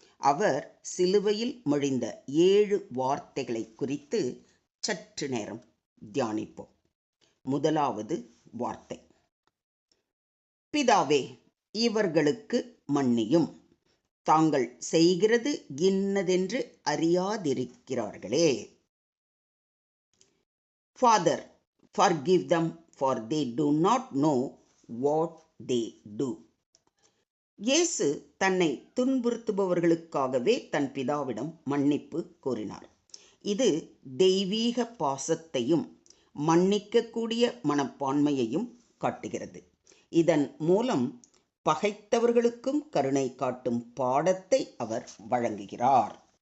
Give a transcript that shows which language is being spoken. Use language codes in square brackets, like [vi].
[ta] அவர் சிலுவையில் மொழிந்த 7 வார்த்தைகளை குறித்து சற்று நேரம் தியானிப்போம். முதலாவது வார்த்தை: பிதாவே, இவர்களுக்கு மன்னியும், தாங்கள் செய்கிறது இன்னதென்று அறியாதிருக்கிறார்களே. [en] Father, forgive them, for they do not know what they do. [ta] இயேசு தன்னை துன்புறுத்துபவர்களுக்காகவே தன் பிதாவிடம் மன்னிப்பு கோரினார். இது தெய்வீக பாசத்தையும் மன்னிக்கக்கூடிய மனப்பான்மையையும் காட்டுகிறது. இதன் மூலம் பகைத்தவர்களுக்கும் கருணை காட்டும் பாடத்தை அவர் வழங்குகிறார்.